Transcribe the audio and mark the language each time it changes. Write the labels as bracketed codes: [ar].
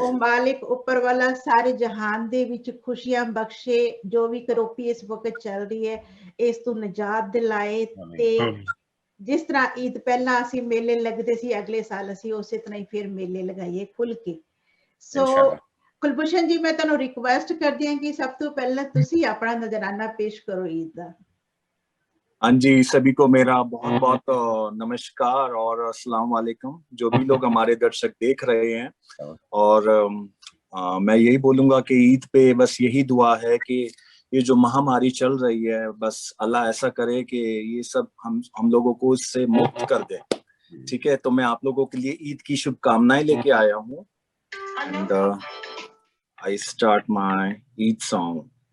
[pa] ਉਹ ਮਾਲਿਕ ਉੱਪਰ ਵਾਲਾ ਸਾਰੇ ਜਹਾਨ ਦੇ ਵਿੱਚ ਖੁਸ਼ੀਆਂ ਬਖਸ਼ੇ, ਜੋ ਵੀ ਕਰੋਪੀ ਇਸ ਵਕਤ ਚੱਲ ਰਹੀ ਹੈ ਇਸ ਤੋਂ ਨਿਜਾਤ ਦਿਲਾਏ। ਤੇ ਜਿਸ ਤਰ੍ਹਾਂ ਈਦ ਪਹਿਲਾਂ ਅਸੀਂ ਮੇਲੇ ਲੱਗਦੇ ਸੀ, ਅਗਲੇ ਸਾਲ ਅਸੀਂ ਉਸੇ ਤਰ੍ਹਾਂ ਹੀ ਫਿਰ ਮੇਲੇ ਲਗਾਈਏ ਖੁੱਲ ਕੇ। ਸੋ ਕੁਲਭੂਸ਼ਣ ਜੀ, ਮੈਂ ਤੁਹਾਨੂੰ ਰਿਕੁਐਸਟ ਕਰਦੀ ਹਾਂ ਕਿ ਸਭ ਤੋਂ ਪਹਿਲਾਂ ਤੁਸੀਂ ਆਪਣਾ ਨਜ਼ਰਾਨਾ ਪੇਸ਼ ਕਰੋ ईद ਦਾ। [hi] हाँ जी, सभी को मेरा बहुत बहुत नमस्कार और अस्सलाम वालेकुम, जो भी लोग हमारे दर्शक देख रहे हैं। और मैं यही बोलूंगा कि ईद पे बस यही दुआ है कि ये जो महामारी चल रही है, बस अल्लाह ऐसा करे कि ये सब हम लोगों को इससे मुक्त कर दे। ठीक है, तो मैं आप लोगों के लिए ईद की शुभकामनाएं लेके आया हूँ। [en] And I start my Eid song.